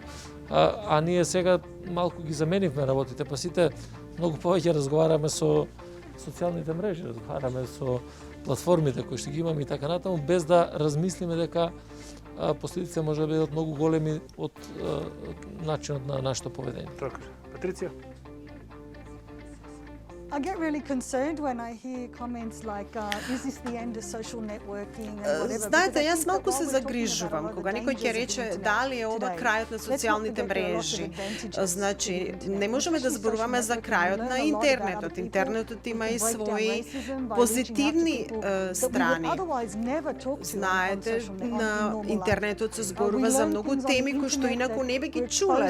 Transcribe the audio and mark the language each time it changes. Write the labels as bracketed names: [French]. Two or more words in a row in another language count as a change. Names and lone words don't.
[Macedonian] А ние сега малку ги заменивме работите, па сите многу повеќе разговараме со социјалните мрежи, разговараме со платформите кои што ги имаме и така натаму, без да размислиме дека последиците може да бидат многу големи од начинот на нашето поведение. Така. Патриция? [English] I get really concerned when I hear comments like, is this the end of social networking and whatever. [Macedonian] Знаете, јас малку се загрижувам кога некој ќе рече дали е ова крајот на социјалните мрежи. Значи, не можеме да зборуваме за крајот на интернетот. Интернетот има и своји позитивни страни. Знаете, на интернетот се зборува за многу теми кои што инаку не би ги чуле.